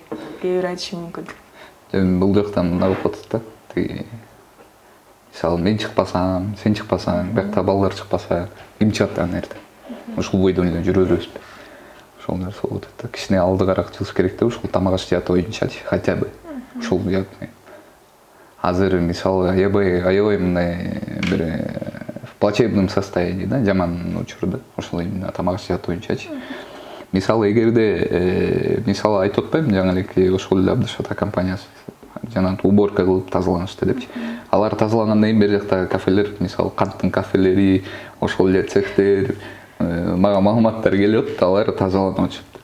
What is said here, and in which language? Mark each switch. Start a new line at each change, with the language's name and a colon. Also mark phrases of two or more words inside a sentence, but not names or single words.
Kyrgyz: Кээ бир айтышы мүмкүн. Бул жактан мындай болуп атат да. Мисалы мен чыкпасам, сен чыкпасаң, бакта балдар чыкпаса, ким чыгат аны эртең? Ушул бойдон эле жүрө беребизби? Ошол нерсе болуп атат да. Кичине алдыгараак чыгыш керек да, ушул тамак аш жааты боюнчачы,
Russian: хотя бы.
Kyrgyz: Ушул жаат. Азыр мисалы аябай мындай бир
Russian: в плачебном состоянии
Kyrgyz: да, жаман учурда. Ошол именно тамак аш жааты боюнчачы. Мисалы эгерде мисалы айтып атпаймынбы жаңы эле ошол эле Абдышата компаниясы жанагы уборка кылып тазаланышты депчи. Алар тазалангандан кийин бери жакта кафелер, мисалы канттын кафелери, ошол эле цехтер мага маалыматтар келип, алар тазаланып атышат.